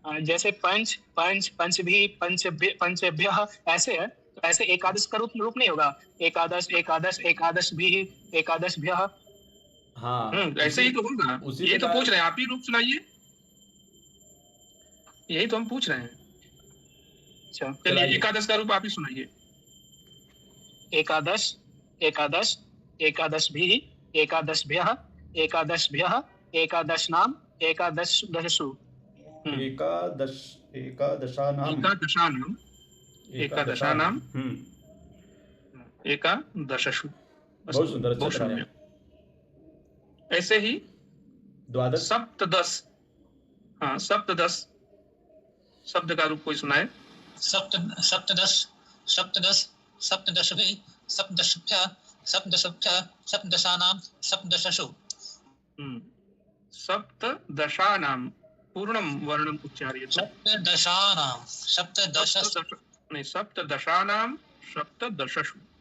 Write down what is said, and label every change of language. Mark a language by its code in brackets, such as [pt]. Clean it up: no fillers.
[hi] जैसे पंच पंच पंचभी पंचभ्यः ऐसे है, तो ऐसे एकादश का रूप नहीं होगा। [sa] एकादश एकादश एकादश भी एकादशभ्यः। [hi] हाँ, ऐसे ही तो होगा। उसी ये तो प्रकार- पूछ रहे हैं, आप ही रूप सुनाइए। यही तो हम पूछ रहे हैं। अच्छा, चलिए, चलाइए। एकादश का रूप आप ही सुनाइए। [sa] एकादश एकादश एकादशभिः एकादशभ्यः एकादशभ्यः एकादशनाम एकादशदशसु। एकादशानाम् एकादशानाम् एकादशसु। [hi] बहुत सुंदर, अच्छा बहुत चला रहे सम्यक। ऐसे ही [sa] द्वादश सप्तदश। [hi] हाँ, सप्तदश शब्द का रूप कोई सुनाए। [sa] सप्तदश सप्तदश सप्तदशभिः सप्तदशभ्यः सप्तदशभ्यः सप्तदशानां सप्तदशसु। सप्तदशानां पूर्णं वर्णम् उच्चार्यते। सप्तदशानां सप्तदश [hi] नहीं, [sa] सप्तदशानां सप्तदशसु।